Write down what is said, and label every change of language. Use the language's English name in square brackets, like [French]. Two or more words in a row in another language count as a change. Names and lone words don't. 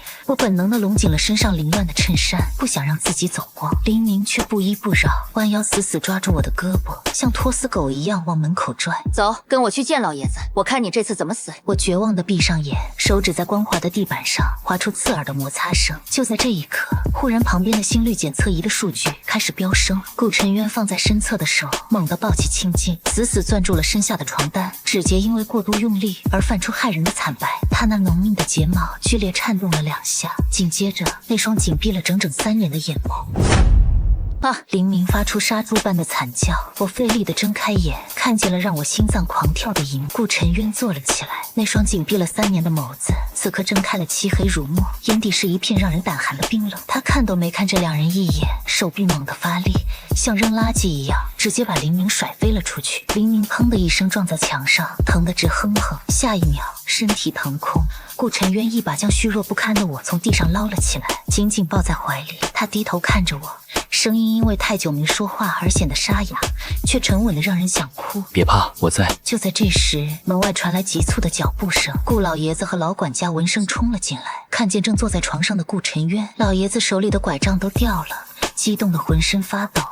[Chinese] 我本能地攏緊了身上凌亂的襯衫，不想讓自己走光。林明卻不依不饒，彎腰死死抓住我的胳膊，像拖死狗一樣往门口拽。走，跟我去见老爺子，我看你這次怎麼死！我絕望地閉上眼，手指在光滑的地板上劃出刺耳的摩擦聲。就在這一刻，忽然旁邊的心率檢測儀的數據開始飆升。顧晨淵放在身側的手猛地抱起青筋，死死攥住了身下的床單，指節因為過度用力而泛出駭人的慘白。他那濃密的睫毛劇烈顫動了2下，緊接着那雙緊閉了整整3年的眼眸。林明發出殺豬般的慘叫，我費力地睜開眼，看見了讓我心臟狂跳的一幕。顧晨淵坐了起來，那雙緊閉了3年的眸子此刻睜開了漆黑如墨，眼底是一片讓人膽寒的冰冷。他看都沒看這兩人一眼，手臂猛地發力，像扔垃圾一樣直接把林明甩飛了出去。林明砰的一聲撞在牆上，疼得直哼哼，下一秒身體騰空。顧晨淵一把將虛弱不堪的我從地上撈了起來，緊緊抱在懷裡。他低頭看着我，聲音因為太久沒說話而顯得沙啞，卻沉穩的讓人想哭。別怕，我在。就在這時，門外傳來急促的腳步聲，顧老爺子和老管家聞聲衝了進來，看見正坐在床上的顧晨淵，老爺子手裡的拐杖都掉了，激動的渾身發抖。